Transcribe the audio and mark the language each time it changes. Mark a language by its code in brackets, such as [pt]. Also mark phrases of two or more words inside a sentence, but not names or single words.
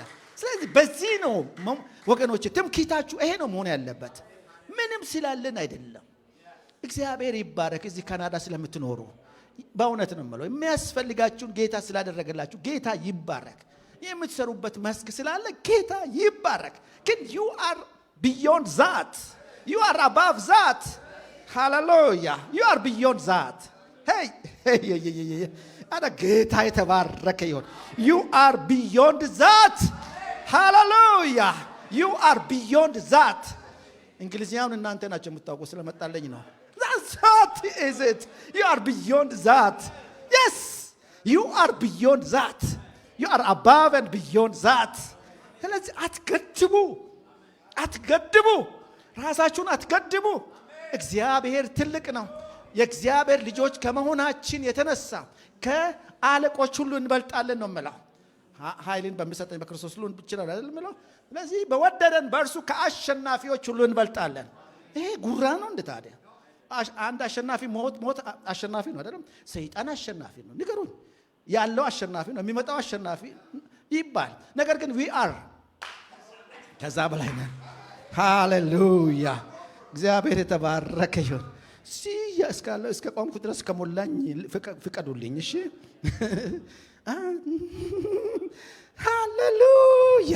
[am] ስለዚህ በዚህ ነው ወገኖች፣ ትምክህታችሁ ይሄ ነው መሆን ያለበት። ምንም ስላለን አይደለም። እግዚአብሔር ይባረክ። እዚህ ካናዳ ስለምትኖሩ በእውነት ነው የምለው፣ የሚያስፈልጋችሁን ጌታ ስላደረገላችሁ ጌታ ይባረክ። የምትሰሩበት መስክ ስላለ ጌታ ይባረክ። ግን [en] you are beyond that. You are above that. Hallelujah. You are beyond that. Hey. [am] አረ ጌታ የተባረከ ይሁን። [en] You are beyond that. Hallelujah. You are beyond that. [am] እንግሊዝኛውን እናንተ ናቸው የምታውቁ ስለመጣለኝ ነው። [en] That is it. You are beyond that. Yes. You are beyond that. You are above and beyond that. [am] ስለዚህ አትገድቡ። ራሳችሁን አትገድቡ። እግዚአብሔር ትልቅ ነው። የእግዚአብሔር ልጆች ከመሆናችን የተነሳ ከአለቆች ሁሉ እንበልጣለን ነው የምለው። ኃይልን በሚሰጠኝ በክርስቶስ ሁሉ እንችላለን አይደል የምለው። ስለዚህ በወደደን በእርሱ ከአሸናፊዎች ሁሉ እንበልጣለን። ይሄ ጉራ ነው እንደ ታዲያ አንድ አሸናፊ ሞት አሸናፊ ነው አይደለም? ሰይጣን አሸናፊ ነው። ንገሩኝ። ያለው አሸናፊ ነው፣ የሚመጣው አሸናፊ ይባል። ነገር ግን [en] we are [am] ከዛ በላይ ነን። ሃሌሉያ! እግዚአብሔር የተባረከ ይሁን። እስከ ቆምኩ ድረስ ከሞላኝ ፍቀዱልኝ። እሺ፣ ሃሌሉያ!